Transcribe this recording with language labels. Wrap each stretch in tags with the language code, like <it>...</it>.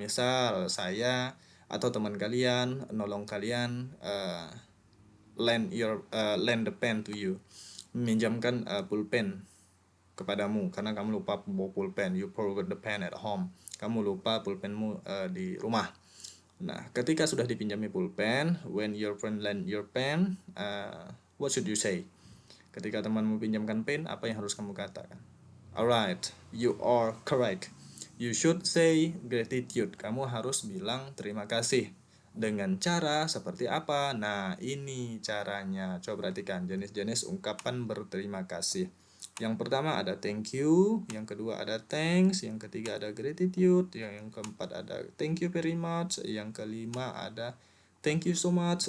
<id>Misal saya atau teman kalian nolong kalian,</id> <en>lend the pen to you,</en> <id>meminjamkan pulpen kepadamu karena kamu lupa bawa pulpen,</id> <en>you forgot the pen at home,</en> <id>kamu lupa pulpenmu di rumah. Nah, ketika sudah dipinjami pulpen,</id> <en>when your friend lend your pen, what should you say?</en> <id>Ketika temanmu pinjamkan pen, apa yang harus kamu katakan?</id> <en>Alright, you are correct. You should say gratitude.</en> <id>Kamu harus bilang terima kasih. Dengan cara seperti apa? Nah, ini caranya. Coba perhatikan jenis-jenis ungkapan berterima kasih. Yang pertama ada thank you, yang kedua ada thanks, yang ketiga ada gratitude, yang keempat ada</id> <en>thank you very much,</en> <id>yang kelima ada</id> <en>thank you so much.</en>